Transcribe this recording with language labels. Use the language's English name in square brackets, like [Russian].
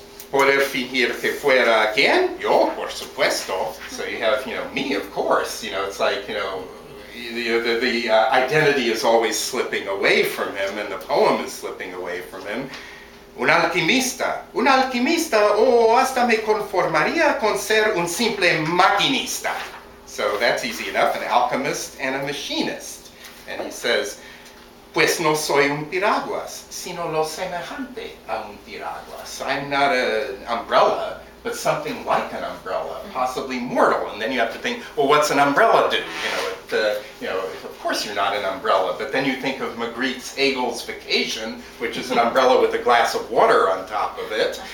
[Spanish] Poder fingir que fuera quien? Yo, por supuesto. [English] So you have, me, of course. It's like, the identity is always slipping away from him, and the poem is slipping away from him. [Spanish] Un alquimista, oh, hasta me conformaría con ser un simple maquinista. [English] So that's easy enough, an alchemist and a machinist. And he says, [Spanish] pues no soy un piraguas, [English] sino lo semejante a un piraguas. I'm not an umbrella, but something like an umbrella, possibly mortal. And then you have to think, well, what's an umbrella do? Of course you're not an umbrella, but then you think of Magritte's Hegel's Vacation, which is an umbrella with a glass of water on top of it.